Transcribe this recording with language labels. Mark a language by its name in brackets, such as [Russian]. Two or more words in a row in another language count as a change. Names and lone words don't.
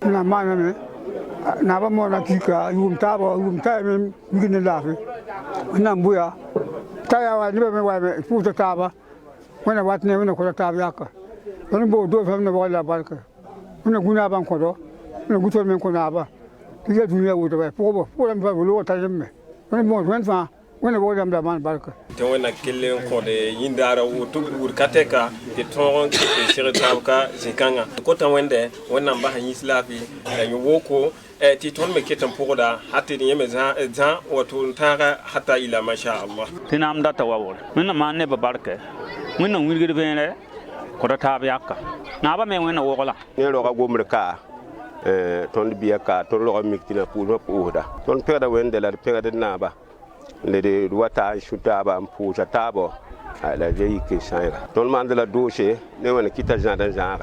[Mossi] na maaname naaba moona kika yʋʋm taaba yʋʋm taa me migd ne laafɩ wẽnnaam bʋya t'a yaa wa nebã me wame pʋʋsda taaba wẽnna wat ne wẽnna kõda taab yaka tõnd boog doog fãmb na wagl la barka wẽnna gu naabã n kõdo wẽnna gu tol me n kõ naaba tɩ ya dũniyã woto ba pʋgdame pa loogã ta yembe wẽnd bõos wẽnd fãa wẽnna wogdame la maan barka tɩ wẽnna kell n kõd yĩndaara woto buud ka tɛka tɩ tõog n kɩt segd taab ka zĩ-kãngã kota wẽnde wẽnnaam basã yĩs laafɩ la yẽ woko tɩ tõnd me ket n pʋgda hat d yẽme zã wato n tãaga hata [Arabic] إلا ما شاء الله [Mossi] tɩ naam data waoogre wẽnna maan nebã barkɛ wẽnna wilgd vẽere kõda taab yaka naaba me wẽnna wogla ne roga gomr ka tõnd bɩa ka tõnd log n mik tɩ na pʋʋsmã pʋʋsda tõnd pɛgda wẽnde la d pɛgd d naaba le d wa taa n sũ taaba n pʋʋsa taabɔ la d yik n sãyga tõnd maand la doose ne wẽnd kɩta zãd n zãage